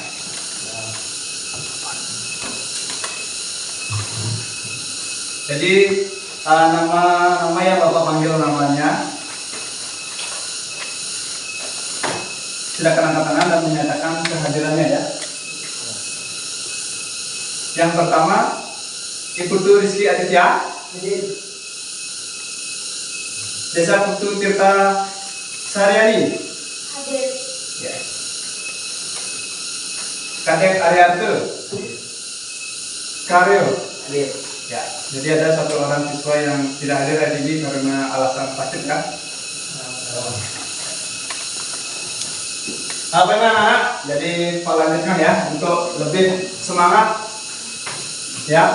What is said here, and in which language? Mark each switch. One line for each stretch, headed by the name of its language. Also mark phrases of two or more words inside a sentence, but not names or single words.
Indonesian: Jadi nama yang Bapak panggil namanya, silakan angkat tangan dan menyatakan kehadirannya ya. Yang pertama, Iputu Rizky Aditya. Desa Putu Tirta Saryani. Hadir. Ya. Kadek Ariarto. Karyo. Hadir. Ya. Jadi ada satu orang siswa yang tidak hadir hari ini karena alasan sakit kan? Apa ini anak-anak? Jadi Pak lanjutkan ya untuk lebih semangat ya.